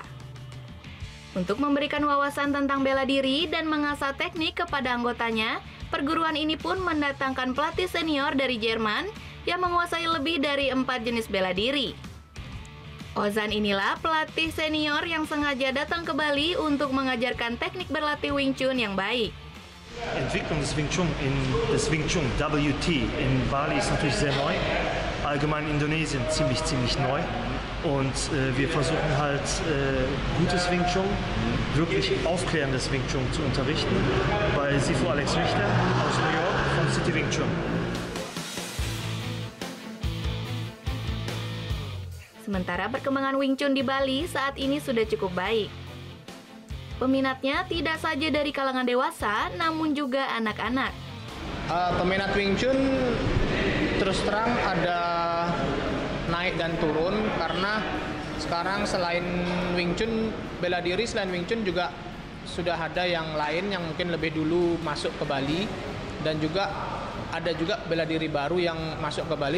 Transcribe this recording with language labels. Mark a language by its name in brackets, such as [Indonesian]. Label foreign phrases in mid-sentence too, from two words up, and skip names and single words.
[Indonesian] Untuk memberikan wawasan tentang bela diri dan mengasah teknik kepada anggotanya, perguruan ini pun mendatangkan pelatih senior dari Jerman yang menguasai lebih dari 4 jenis bela diri. Ozan inilah pelatih senior yang sengaja datang ke Bali untuk mengajarkan teknik berlatih Wing Chun yang baik. [German] Entwicklung des Wing Chun WT in Bali ist natürlich sehr neu. Allgemein in Indonesien ziemlich neu. Und wir versuchen halt gutes Wing Chun, wirklich aufklärendes Wing Chun zu unterrichten bei Sifu Alex Richter aus New York von City Wing Chun. [Indonesian] Sementara perkembangan Wing Chun di Bali saat ini sudah cukup baik. Peminatnya tidak saja dari kalangan dewasa, namun juga anak-anak. Peminat Wing Chun terus terang ada naik dan turun karena sekarang selain Wing Chun, bela diri selain Wing Chun juga sudah ada yang lain yang mungkin lebih dulu masuk ke Bali dan juga ada juga bela diri baru yang masuk ke Bali.